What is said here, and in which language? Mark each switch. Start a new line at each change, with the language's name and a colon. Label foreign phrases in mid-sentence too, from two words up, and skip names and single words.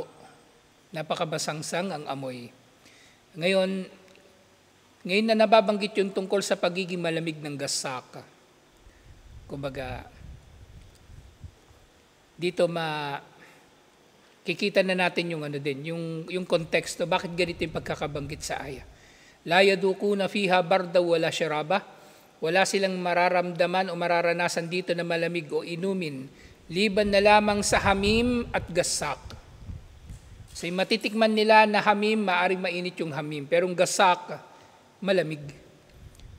Filipino: Napakabasangsang ang amoy. Ngayon na nababanggit yung tungkol sa pagiging malamig ng gasak. Kumbaga, dito kikita na natin yung konteksto, bakit ganito yung pagkakabanggit sa aya.
Arabic: لا يذوقون فيها بردا ولا شرابا.
Filipino: Wala silang mararamdaman o mararanasan dito na malamig o inumin, liban na lamang sa hamim at gasak. So matitikman nila na hamim, maaring mainit yung hamim, pero yung gasak, malamig.